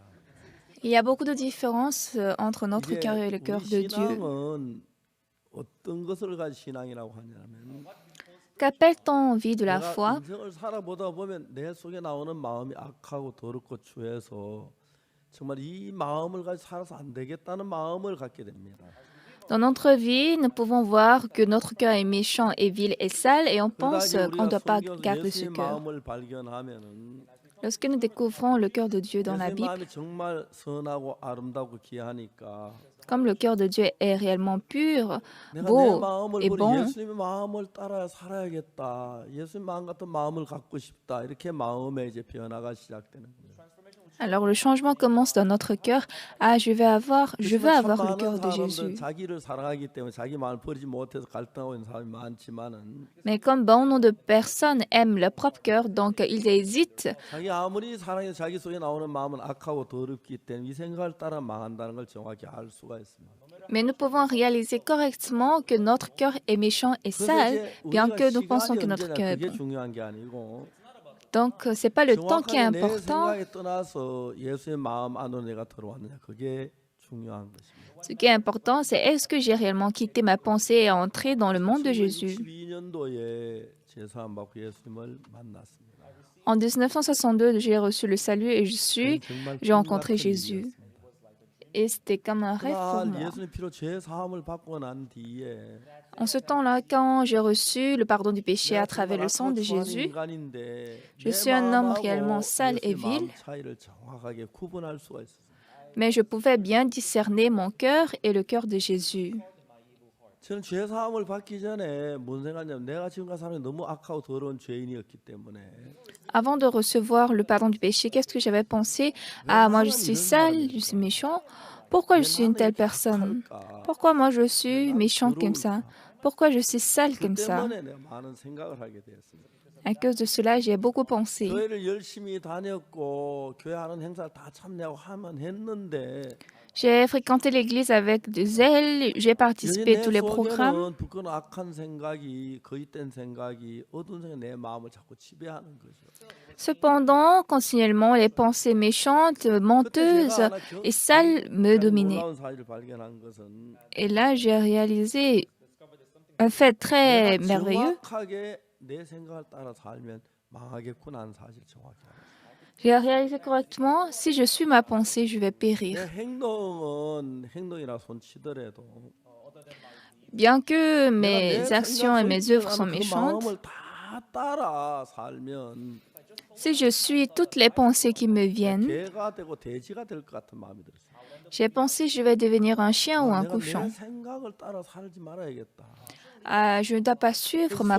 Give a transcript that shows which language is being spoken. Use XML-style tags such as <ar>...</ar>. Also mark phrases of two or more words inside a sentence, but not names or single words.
<fr>il y a beaucoup de différences entre notre</fr> <ko>이게</ko> <fr>cœur et le cœur</fr> <ko>우리</ko> <fr>de Dieu.</fr> <ko>신앙은 어떤 것을 가지고 신앙이라고 하냐면</ko> <fr>Qu'appelle-t-on vie de la</fr> <ko>내가</ko> <fr>foi?</fr> <ko>인생을 살아보다 보면 내 속에 나오는 마음이 악하고 더럽고 추해서 정말 이 마음을 가지고 살아서 안 되겠다는 마음을 갖게 됩니다.</ko> <fr>Dans notre vie, nous pouvons voir que notre cœur est méchant et vil et sale et on</fr> <ko>그러다</ko> <fr>pense</fr> <ko>이제</ko> <fr>qu'on ne</fr> <ko>우리가</ko> <fr>doit pas</fr> <ko>성경에서</ko> <fr>garder ce</fr> <ko>예수의</ko> <fr>cœur.</fr> <ko>마음을 발견하면은</ko> <fr>Lorsque nous découvrons le cœur de Dieu dans la</fr> <ko>예수의</ko> <fr>Bible,</fr> <ko>마음이 정말 선하고 아름답고 귀하니까</ko> <fr>comme le cœur de Dieu est réellement pur,</fr> <ko>내가 내</ko> <fr>beau</fr> <ko>마음을</ko> <fr>et</fr> <ko>버리고</ko> <fr>bon,</fr> <ko>예수님의 마음을 따라 살아야겠다. 예수님 마음 같은 마음을 갖고 싶다. 이렇게 마음의 이제 변화가 시작되는 거예요.</ko> <fr>alors le changement commence dans notre cœur. Ah, je veux avoir le</fr> <ko>참</ko> <fr>cœur</fr> <ko>많은</ko> <fr>de</fr> <ko>사람들은</ko> <fr>Jésus.</fr> <ko>자기를 사랑하기 때문에 자기 마음을 버리지 못해서 갈등하고 있는 사람이 많지만은</ko> <fr>Mais comme bon nombre de personnes aiment leur propre cœur, donc ils hésitent.</fr> <ko>자기 아무리 사랑해도 자기 속에 나오는 마음은 악하고 더럽기 때문에 이 생각을 따라 망한다는 걸 정확히 알 수가 있습니다.</ko> <fr>Mais nous pouvons réaliser correctement que notre cœur est méchant et</fr> <ko>그래서</ko> <fr>sale,</fr> <ko>이제</ko> <fr>bien</fr> <ko>우리가</ko> <fr>que nous pensons</fr> <ko>시간이</ko> <fr>que notre</fr> <ko>언제냐</ko> <fr>cœur est</fr> <ko>그게</ko> <fr>bon.</fr> <ko>중요한 게 아니고</ko> <fr>Donc, ce n'est pas le temps qui est</fr> <ko>정확하게 내</ko> <fr>important.</fr> <ko>생각에 떠나서 예수의 마음 안으로 내가 들어왔느냐 그게 중요한 것입니다.</ko> <fr>Ce qui est important, c'est est-ce que j'ai réellement quitté ma pensée et entré dans le monde de Jésus.</fr> <ko>1962년도에 제사함 받고 예수님을 만났습니다.</ko> <fr>En 1962, j'ai reçu le salut et</fr> <ko>정말</ko> <fr>j'ai rencontré</fr> <ko>꿈 같은</ko> <fr>Jésus.</fr> <ko>일이었습니다.</ko> <fr>Et c'était comme un rêve pour</fr> <ko>그날</ko> <fr>moi.</fr> <ko>예수님 피로 죄 사함을 받고 난 뒤에</ko> <fr>En ce temps-là, quand j'ai reçu le pardon du péché à</fr> <ko>내가</ko> <fr>travers</fr> <ko>정말</ko> <fr>le sang de</fr> <ko>악하고 추한</ko> <fr>Jésus,</fr> <ko>인간인데</ko> <fr>je</fr> <ko>내</ko> <fr>suis un homme</fr> <ko>마음하고</ko> <fr>réellement sale et</fr> <ko>예수의</ko> <fr>vil,</fr> <ko>마음 차이를 정확하게 구분할 수가 있었어요.</ko> <fr>mais je pouvais bien discerner mon cœur et le cœur de Jésus.</fr> <ko>저는 죄 사함을 받기 전에 뭔 생각냐면 내가 지금까지 사는 게 너무 악하고 더러운 죄인이었기 때문에</ko> <fr>Avant de recevoir le pardon du péché, qu'est-ce que j'avais pensé? Ah, moi je suis sale, je suis méchant. Pourquoi je suis une telle personne? Pourquoi moi je suis méchant comme ça? Pourquoi je suis sale</fr> <ko>그</ko> <fr>comme ça?</fr> <ko>때문에 내가 많은 생각을 하게 되었습니다.</ko> <fr>À cause de cela, j'ai beaucoup pensé.</fr> <ko>교회를 열심히 다녔고 교회 하는 행사를 다 참여하고 하면 했는데</ko> <fr>J'ai fréquenté l'église avec de zèle, j'ai participé à tous les programmes.</fr> <ko>속에는 부끄러운 악한 생각이 거짓된 생각이 어두운 생각이 내 마음을 자꾸 지배하는 거죠.</ko> <fr>Cependant, continuellement, les pensées méchantes, menteuses et sales me dominaient.</fr> <ko>놀라운 사실을 발견한 것은</ko> <fr>Et là, j'ai réalisé un fait très merveilleux.</fr> <ko>정확하게 내 생각을 따라 살면 망하겠구나 하는 사실 정확히 알았어요.</ko> <fr>J'ai réalisé correctement, si je suis ma pensée, je vais</fr> <ko>내</ko> <fr>périr.</fr> <ko>행동은 행동이라 손치더라도</ko> <fr>Bien que</fr> <ko>내가</ko> <fr>mes</fr> <ko>내</ko> <fr>actions et mes œuvres sont</fr> <ko>그</ko> <fr>méchantes,</fr> <ko>마음을 다 따라 살면</ko> <fr>si je suis toutes les pensées qui me viennent,</fr> <ko>개가 되고 돼지가 될 것 같은 마음이 들었어요.</ko> <fr>j'ai pensé je vais devenir un chien ou un</fr> <ko>내가 내</ko> <fr>cochon.</fr> <ko>생각을 따라 살지 말아야겠다.</ko> <fr>Ah, je ne dois pas suivre ma</fr>